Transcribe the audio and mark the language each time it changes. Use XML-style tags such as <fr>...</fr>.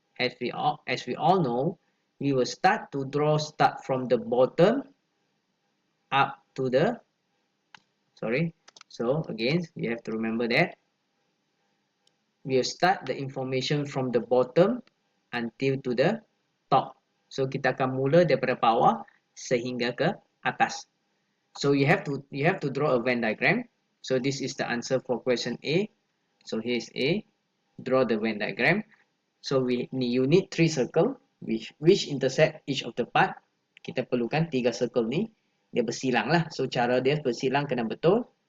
<en>As we all know, we will start from the bottom up to the so again you have to remember that we will start the information from the bottom until to the top.</en> <ms>So kita akan mula daripada bawah sehingga ke atas.</ms> <en>So you have to draw a Venn diagram. So this is the answer for question A. So here is A. Draw the Venn diagram. So you need 3 circle which intersect each of the part.</en> <ms>Kita perlukan 3 circle ni. Dia bersilang lah. So cara dia bersilang kena betul.</ms>